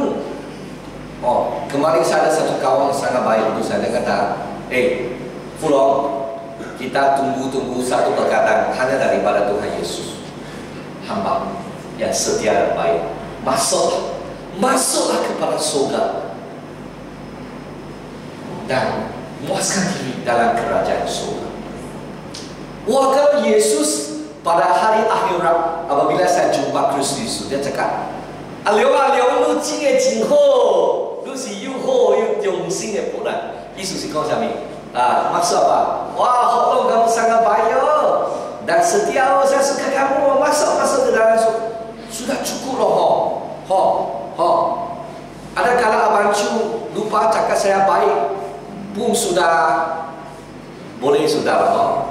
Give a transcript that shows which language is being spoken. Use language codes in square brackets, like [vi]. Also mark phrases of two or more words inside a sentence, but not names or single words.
[ms] Kemarin saya ada satu kawan sangat baik untuk saya, dia kata Fulong, kita tunggu satu perkataan hanya daripada Tuhan Yesus, hamba yang setia dan baik. Masuklah kepada surga. Dan memuaskan diri dalam kerajaan surga. Wah, kalau Yesus pada hari akhirat apabila saya jumpa Kristus, dia cakap, [zh] "Liu啊liu，你真的真好，你是又好又忠心的仆人。” 意思是讲什么？ [ms] maksud apa? Wah, Allah kamu sangat baik dan setia, saya suka kamu. Masuk ke dalam sudah cukup loh. Ada kala Abang Chu lupa cakap saya baik pun sudah boleh sudah lah.